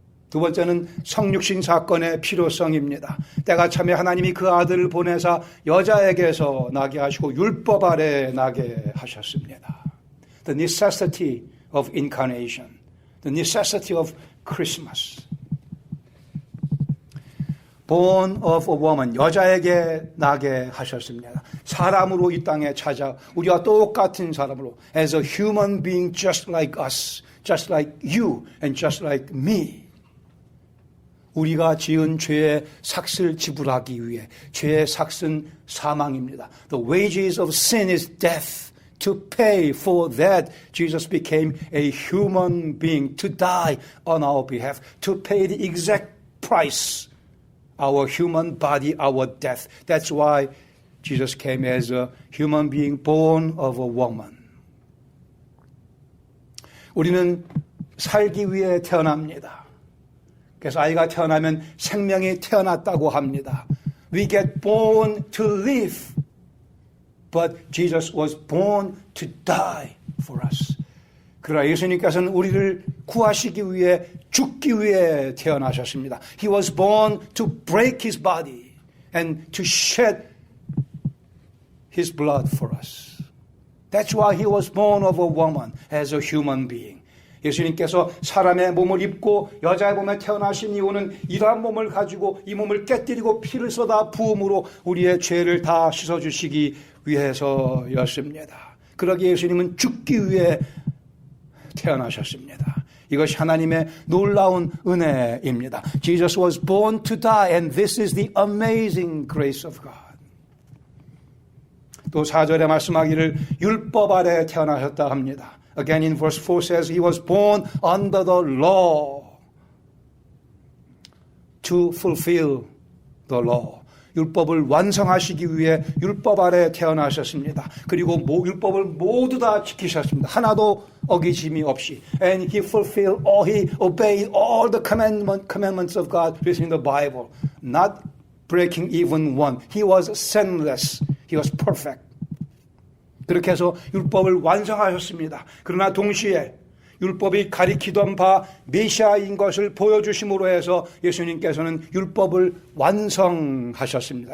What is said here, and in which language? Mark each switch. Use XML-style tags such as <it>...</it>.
<ko>두 번째는 성육신 사건의 필요성입니다. 때가 차면 하나님이 그 아들을 보내사 여자에게서 나게 하시고 율법 아래 나게 하셨습니다.</ko> <en>The necessity of incarnation, the necessity of Christmas. Born of a woman,</en> <ko>여자에게 나게 하셨습니다. 사람으로 이 땅에 찾아 우리와 똑같은 사람으로,</ko> <en>as a human being just like us, just like you and just like me.</en> <ko>우리가 지은 죄의 삭을 지불하기 위해, 죄의 삭은 사망입니다.</ko> <en>The wages of sin is death. To pay for that, Jesus became a human being to die on our behalf, to pay the exact price. Our human body, our death. That's why Jesus came as a human being born of a woman.</en> <ko>우리는 살기 위해 태어납니다. 그래서 아이가 태어나면 생명이 태어났다고 합니다.</ko> <en>We get born to live, but Jesus was born to die for us.</en> <ko>그러나 예수님께서는 우리를 구하시기 위해, 죽기 위해 태어나셨습니다.</ko> <en>He was born to break His body and to shed His blood for us. That's why He was born of a woman as a human being.</en> <ko>예수님께서 사람의 몸을 입고 여자의 몸에 태어나신 이유는 이러한 몸을 가지고 이 몸을 깨뜨리고 피를 쏟아 부음으로 우리의 죄를 다 씻어주시기 위해서였습니다. 그러기에 예수님은 죽기 위해 태어나셨습니다. 이것이 하나님의 놀라운 은혜입니다.</ko> <en>Jesus was born to die, and this is the amazing grace of God.</en> <ko>또 4절에 말씀하기를 율법 아래 태어나셨다 합니다.</ko> <en>Again in verse 4 says he was born under the law to fulfill the law.</en> <ko>율법을 완성하시기 위해 율법 아래 태어나셨습니다. 그리고 율법을 모두 다 지키셨습니다. 하나도 어기짐이 없이.</ko> <en>And he fulfilled all, he obeyed all the commandments of God written in the Bible. Not breaking even one. He was sinless. He was perfect.</en> <ko>그렇게 해서 율법을 완성하셨습니다. 그러나 동시에 율법이 가리키던 바 메시아인 것을 보여주심으로 해서 예수님께서는 율법을 완성하셨습니다.</ko>